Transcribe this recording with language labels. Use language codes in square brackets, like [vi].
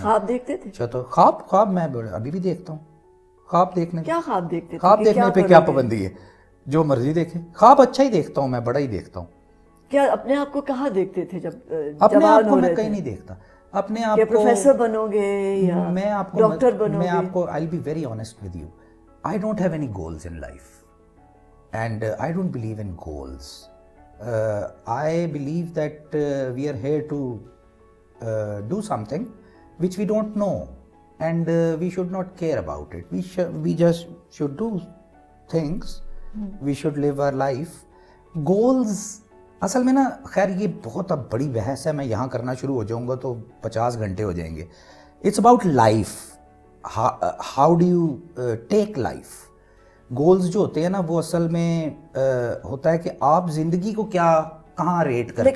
[ur] خواب دیکھتے تھے؟ اچھا, تو خواب میں ابھی بھی دیکھتا ہوں. خواب دیکھنے, کیا خواب دیکھتے تھے؟ خواب دیکھنے پہ کیا پابندی ہے, جو مرضی دیکھیں. خواب اچھا ہی دیکھتا ہوں میں, بڑا ہی دیکھتا ہوں. کیا اپنے آپ کو کہاں دیکھتے تھے جب اپنے آپ کو میں کہیں نہیں دیکھتا. اپنے آپ کو پروفیسر بنو گے یا ڈاکٹر بنو گے؟ میں آپ کو [en] I'll be very honest with you, I don't have any goals in life and I don't believe in goals. I believe that we are here to do something which we don't know, and we should not care about it. We just should do things. We should live our life. [ur] Goals اصل میں نا, خیر یہ بہت اب بڑی بحث ہے, میں یہاں کرنا شروع ہو جاؤں گا تو 50 گھنٹے ہو جائیں گے. [en] It's about life, how do you take life. [ur] Goals جو ہوتے ہیں نا, وہ اصل میں ہوتا ہے کہ آپ زندگی کو کیا کہاں ریٹ کرتے ہیں.